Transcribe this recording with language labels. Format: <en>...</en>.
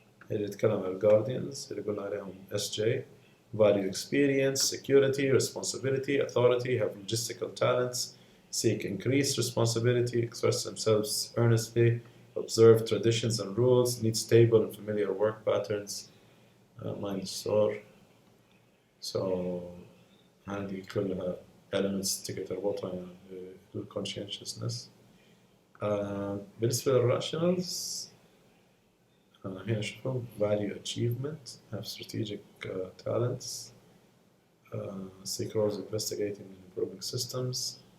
<ar>اللي نتكلم عن</ar> <en>guardians</en> <ar>اللي قلنا عليهم</ar> <en>SJ, value experience, security, responsibility, authority, have logistical talents, seek increased responsibility, express themselves earnestly, observe traditions and rules, need stable and familiar work patterns, mind store.</en> <ar>So هذه كلها elements تقدر تربطها بالconscientiousness. بالنسبة للrationals هنا شوفهم</ar> <en>value achievement, have strategic talents, seek roles investigating and improving systems.</en>